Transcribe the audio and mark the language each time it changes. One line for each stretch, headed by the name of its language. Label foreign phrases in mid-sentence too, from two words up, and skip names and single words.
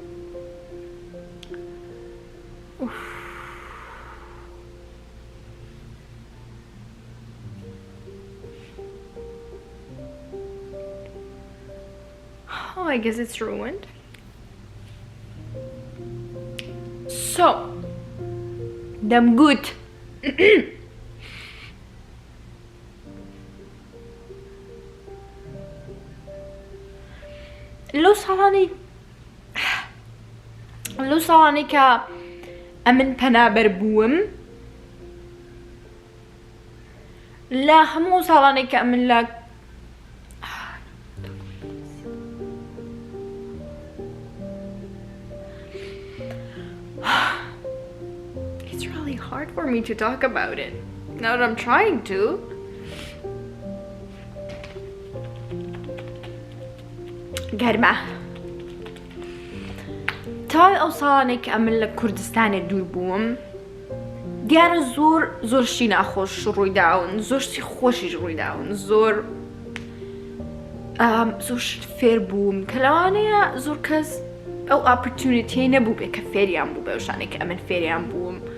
English: Oh, I guess it's ruined. So, them good.
Central Kurdish: لو ساڵانی کە ئەمن پەنابەر بووم لە هەموو ساڵانی کە ئەمن لە
English: It's really hard for me to talk about it now that I'm trying to.
Central Kurdish: گەرمە تاوای ئەو ساڵانێک کە ئەمن لە کوردستانێ دوور بووم دیارە زۆر شتی ناخۆش ڕوویداون زۆر شتی خۆشیش ڕوویداون زۆر شت فێر بووم کە لەوانەیە زۆر کەس ئەو ئاپرتونیتیی نەبوو بێ کە فێریان بوو بە شانێک کە ئەمن فێریان بووم.